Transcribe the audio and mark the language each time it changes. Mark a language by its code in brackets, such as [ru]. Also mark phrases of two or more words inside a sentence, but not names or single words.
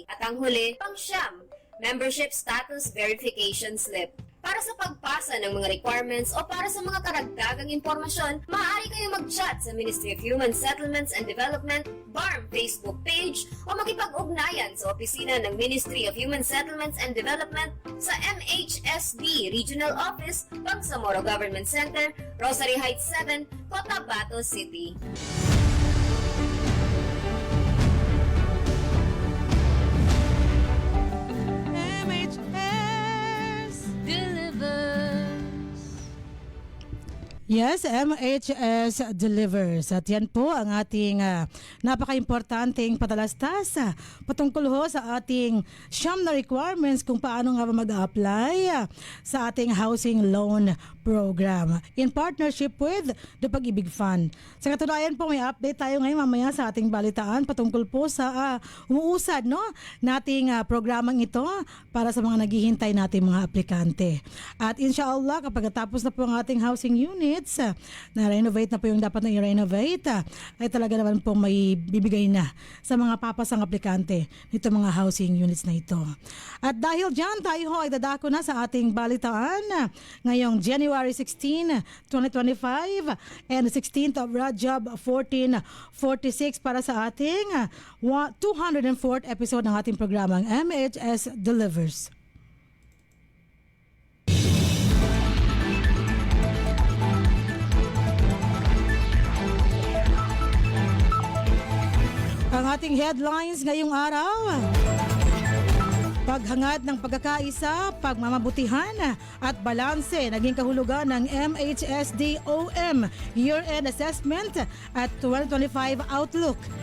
[tl] At ang huli, pang-siyam, [en] membership status verification slip. [tl] Para sa pagpasa ng mga requirements o para sa mga karagdagang impormasyon, maaari kayo mag-chat sa Ministry of Human Settlements and Development, BARM Facebook page o makipag-ugnayan sa opisina ng Ministry of Human Settlements and Development sa MHSD Regional Office, Bangsamoro Government Center, Rosary Heights 7, Cotabato City. [en] Yes, MHS delivers. [tl] At yan po ang ating napaka-importanting patalastas patungkol ho sa ating siyam na requirements kung paano nga ba mag-apply sa ating [en] housing loan program in partnership with the Pag-ibig Fund. [tl] Sa katunayan po, may update tayo ngayon mamaya sa ating balitaan patungkol po sa umuusad nating programang ito para sa mga naghihintay nating mga aplikante. At inshallah, kapag natapos na po ang ating [en] housing unit, [tl] units na renovate na po yung dapat na i-renovate ay talaga naman po may bibigay na sa mga papasang aplikante nito mga [en] housing units [tl] na ito. At dahil dyan, tayo ho ay dadako na sa ating balitaan ngayong [en] January 16, 2025 and 16th of Rajab 1446 [tl] para sa ating 204th episode ng ating programang MHS Delivers. Ang ating headlines ngayong araw: paghangad ng pagkakaisa, pagmamabutihan at balanse naging kahulugan ng MHSDOM Year-End Assessment at 2025 Outlook.